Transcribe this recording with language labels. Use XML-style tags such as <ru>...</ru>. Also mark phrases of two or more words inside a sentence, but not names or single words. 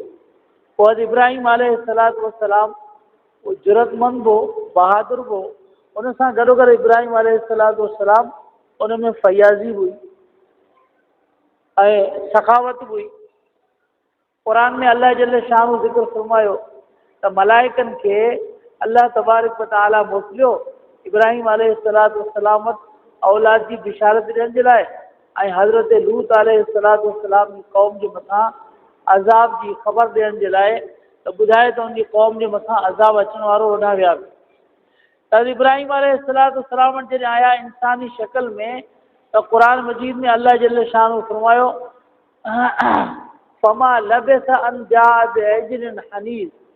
<sd>पोइ अॼु इब्राहीम</sd> <ar>عليه الصلاة والسلام</ar> <sd>उहो जुरतमंद हो, बहादुर हो। उन सां गॾोगॾु इब्राहीम</sd> <ar>عليه الصلاة والسلام</ar> <sd>उन में फयाज़ी हुई ऐं सखावत हुई। क़ुरान में अल्लाह</sd> <ar>جل شأنه</ar> <sd>ज़िक्र फरमायो त मलाइकनि खे अल्लाह</sd> <ar>تبارك وتعالى</ar> <sd>मोकिलियो इब्राहीम</sd> <ar>عليه الصلاة والسلام</ar> <sd>वटि औलाद जी बिशारत ॾियण जे लाइ, ऐं हज़रत लूत</sd> <ar>عليه الصلاة والسلام</ar> <sd>जी क़ौम जे मथां अज़ाब जी ख़बर ॾियण जे लाइ, त ॿुधाए त उनजी क़ौम जे मथां अज़ाब अचण वारो होॾां विया। त इब्राहीम</sd> <ar>عليه الصلاة والسلام</ar> <sd>वटि जॾहिं आया इंसानी शक्ल में, त क़ुरान मजीद में अल्लाह</sd> <ar>جل شأنه</ar> <sd>फरमायो</sd> <ar>فما لبث أن جاء بعجل حنيذ.</ar>